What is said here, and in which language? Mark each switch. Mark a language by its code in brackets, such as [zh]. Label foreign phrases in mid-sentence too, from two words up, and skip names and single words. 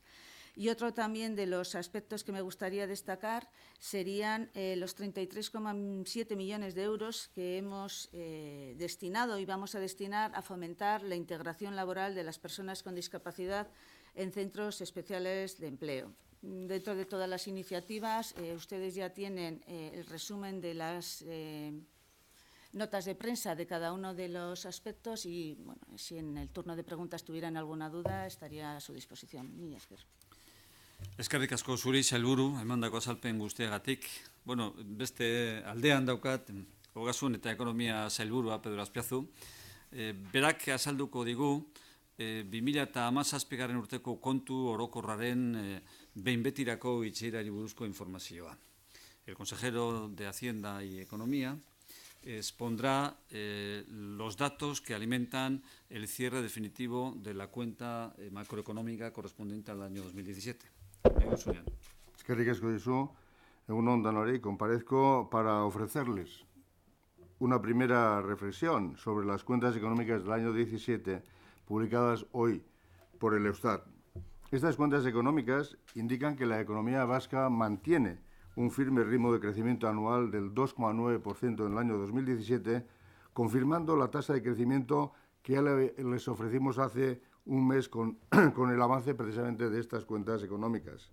[es] Y otro también de los aspectos que me gustaría destacar serían los 33,7 millones de euros que hemos destinado y vamos a destinar a fomentar la integración laboral de las personas con discapacidad en centros especiales de empleo. Dentro de todas las iniciativas, ustedes ya tienen el resumen de las notas de prensa de cada uno de los aspectos y, bueno, si en el turno de preguntas tuvieran alguna duda, estaría a su disposición. [eu] Mila esker. Eskerrik asko zuri, sailburu, emandako azalpen guztiagatik. Bueno, beste aldean daukat, Ogasun eta Ekonomia sailburua, Pedro Azpiazu. Berak azalduko digu, 2017 urteko kontu orokorraren behin betirako itxierari buruzko informazioa. [es] El consejero de Hacienda y Economía expondrá los datos que alimentan el cierre definitivo de la cuenta macroeconómica correspondiente al año 2017. [eu] Eskerrik asko dizu, egun on danori, [es] comparezco para ofrecerles una primera reflexión sobre las cuentas económicas del año 17 publicadas hoy por el Eustat. Estas cuentas económicas indican que la economía vasca mantiene un firme ritmo de crecimiento anual del 2,9% en el año 2017, confirmando la tasa de crecimiento que ya les ofrecimos hace un mes con el avance precisamente de estas cuentas económicas.